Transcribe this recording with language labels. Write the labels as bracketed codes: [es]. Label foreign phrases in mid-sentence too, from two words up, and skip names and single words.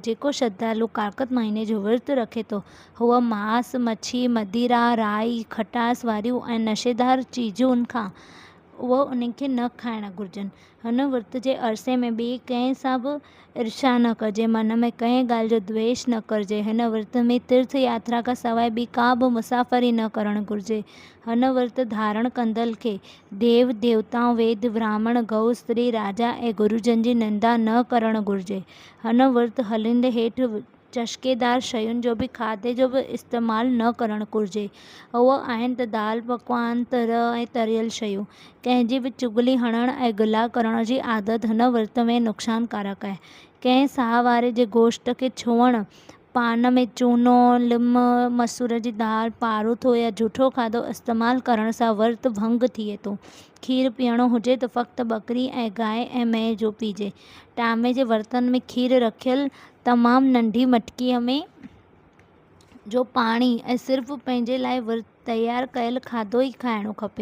[sd] जेको श्रद्धालु कार्तिक महीने जो विर्त रखे थो हूअ मांस, मच्छी, मदिरा, राई, खटास वारियूं ऐं नशेदार चीजुनि खां उहो उन्हनि खे न खाइणु घुरिजनि। हिन विर्त जे अरसे में ॿिए कंहिं सां बि ईर्ष्या न कजे, मन में कंहिं ॻाल्हि जो द्वेष न करिजे। हिन विर्त में तीर्थ यात्रा खां सवाइ ॿी का बि मुसाफ़िरी न करणु घुरिजे। हिन विर्त धारण कंदड़ खे देव देवताऊं, वेद ब्राह्मण, गऊ, स्त्री, राजा ऐं गुरुजन जी निंदा न करणु घुरिजे। हिन विर्त हलंदे हेठि चस्केदार शयुनि जो बि खाधे जो बि इस्तेमालु न करणु घुरिजे। उहे आहिनि त दाल पकवान, तर ऐं तरियल शयूं। कंहिंजी बि चुगली हणण ऐं गिला करण जी आदत हिन विर्त में नुक़सानकारक आहे। कंहिं साह वारे जे गोश्त खे छुअणु, पान में चूनो, लिम, मसूर जी दाल, पारूथो या झूठो खाधो इस्तेमालु करण सां विर्त भंग थिए थो। खीरु पीअणो हुजे त फ़क़्ति बकरी ऐं गांइ ऐं मेंहिं जो पीजे। टामे जे बर्तन में खीरु रखियल तमामु नंढी मटकीअ में जो पाणी ऐं सिर्फ़ु पंहिंजे लाइ विर्त तयारु कयल खाधो ई खाइणो खपे।